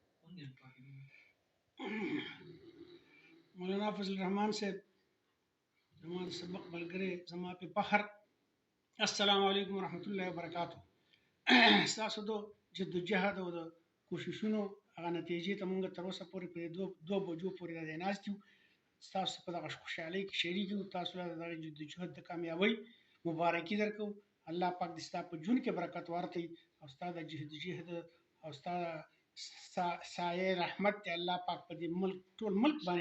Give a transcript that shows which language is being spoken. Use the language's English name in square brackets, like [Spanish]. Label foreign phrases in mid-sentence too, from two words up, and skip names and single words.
[Pashto] مولانا فضل الرحمان [Urdu] سے ہمارے [Pashto] سبق ملګری زما په فخر [Arabic] السلام علیکم ورحمۃ اللہ وبرکاتہ [Pashto] تاسو د جدوجہد او د کوششونو هغه نتیجې ته مونږ تر اوسه پورې په دوه بجو پورې راځي ناست یو تاسو په دغه خوشحالۍ کې شریک یو تاسو له دغه جدوجہد د کامیابۍ مبارکي درکو الله پاک دې ستا په ژوند کې برکت ورکړي او ستا د جدوجہد او ستا سایه رحمت ته الله پاک په دې ملک ټول ملک باندې